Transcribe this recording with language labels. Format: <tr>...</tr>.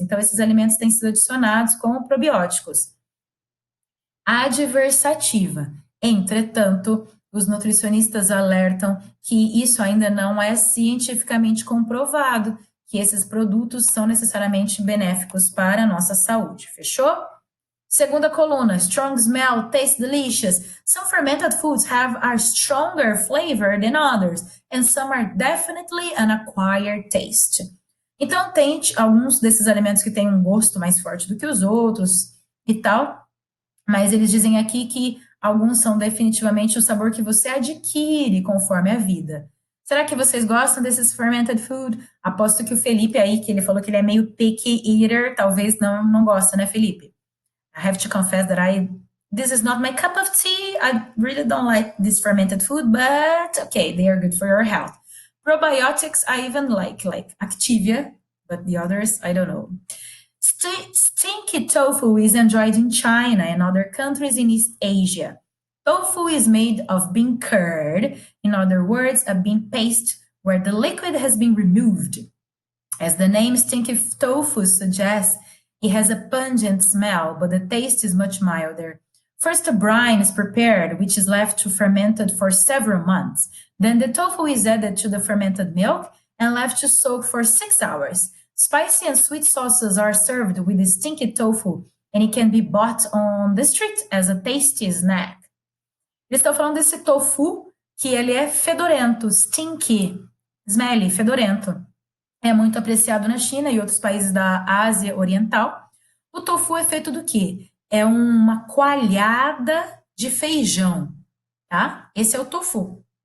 <pt>Então, esses alimentos têm sido adicionados como probióticos. Adversativa. Entretanto, os nutricionistas alertam que isso ainda não é cientificamente comprovado, que esses produtos são necessariamente benéficos para a nossa saúde. Fechou? Segunda coluna,</pt> <en>strong smell, taste delicious. Some fermented foods have a stronger flavor than others, and some are definitely an acquired taste.</en> <pt>Então, tem alguns desses alimentos que têm um gosto mais forte do que os outros e tal, mas eles dizem aqui que alguns são definitivamente o sabor que você adquire conforme a vida. Será que vocês gostam desses fermented food? Aposto que o Felipe aí, que ele falou que ele é meio picky eater, talvez não gosta, né, Felipe?</pt> <en>I have to confess that this is not my cup of tea. I really don't like this fermented food, but okay, they are good for your health. Probiotics I even like Activia, but the others, I don't know. Stinky tofu is enjoyed in China and other countries in East Asia. Tofu is made of bean curd, in other words, a bean paste where the liquid has been removed. As the name stinky tofu suggests, it has a pungent smell, but the taste is much milder. First, a brine is prepared, which is left to fermented for several months. Then the tofu is added to the fermented milk and left to soak for 6 hours. Spicy and sweet sauces are served with the stinky tofu, and it can be bought on the street as a tasty snack.</en> <pt>Eles estão falando desse tofu, que ele é fedorento, stinky, smelly, fedorento. É muito apreciado na China e outros países da Ásia Oriental. O tofu é feito do quê? É uma coalhada de feijão, tá? Esse é o tofu.</pt>